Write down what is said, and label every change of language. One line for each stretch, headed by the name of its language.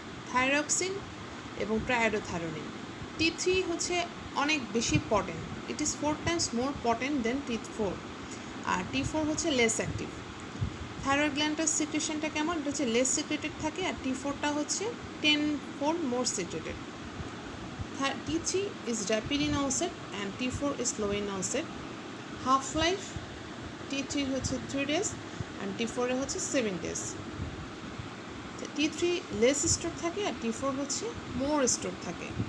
Bangla: Thyroxine এবং triiodothyronine. T3 হচ্ছে অনেক বেশি potent,
English: it is 4 times more potent than T4,
Bangla: আর T4 হচ্ছে লেস অ্যাক্টিভ। থাইরয়েড গ্ল্যান্ডের সিক্রেশনটা কেমন? এটা হচ্ছে লেস সিক্রেটেড থাকে, আর T4টা হচ্ছে 10-fold more secreted.
English: T3 is rapid in onset and T4 is slow in onset.
Bangla: Half life T3 হচ্ছে 3 days and T4 এ হচ্ছে 7 days। T3 less store থাকে আর T4 হচ্ছে মোর স্টোর থাকে।